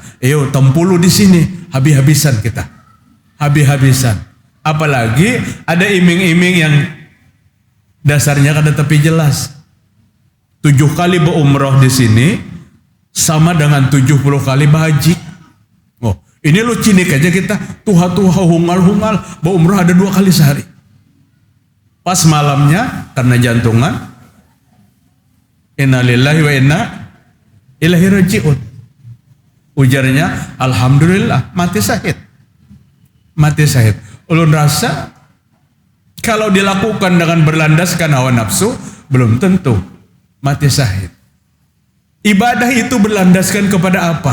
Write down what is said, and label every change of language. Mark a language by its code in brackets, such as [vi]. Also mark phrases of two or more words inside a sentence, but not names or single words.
[bjn] Ayo tempulu di sini, habis-habisan kita. Habis-habisan. Apalagi ada iming-iming yang dasarnya kada tepi jelas. 7 kali berumroh di sini sama dengan 70 kali berhaji. Oh, ini lu cinik aja kita, tuha-tuha hungal-hungal, berumroh ada 2 kali sehari. Pas malamnya karena jantungan, [ar] إنا لله وإنا إليه راجعون. [bjn] Ujarnya, alhamdulillah, mati syahid. Mati syahid. Ulun rasa kalau dilakukan dengan berlandaskan hawa nafsu, belum tentu mati syahid. Ibadah itu berlandaskan kepada apa?